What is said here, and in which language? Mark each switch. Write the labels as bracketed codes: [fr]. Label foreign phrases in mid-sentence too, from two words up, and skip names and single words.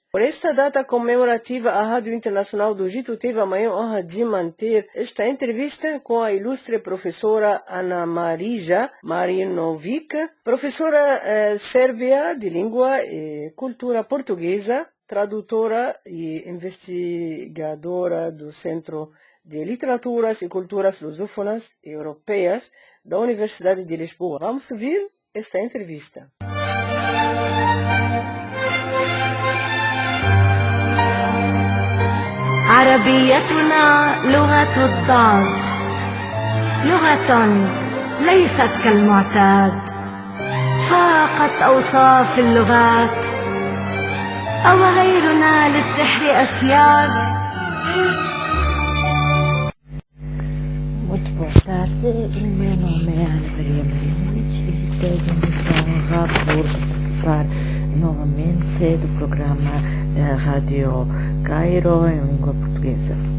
[pt] Por esta data comemorativa, a Rádio Internacional do Egito teve a maior honra de manter esta entrevista com a ilustre professora Ana Marija Marinovic, professora sérvia de língua e cultura portuguesa, tradutora e investigadora do Centro de Literaturas e Culturas Lusófonas e Europeias da Universidade de Lisboa. Vamos ouvir esta entrevista. [ar] عربيتنا لغة الضاد لغة ليست كالمعتاد فاقت أوصاف اللغات أو غيرنا للسحر أسياد. [pt] Muito boa tarde, o meu nome é Ana Maria Marinovic e tenho muita honra por participar novamente do programa da Rádio Cairo em língua portuguesa.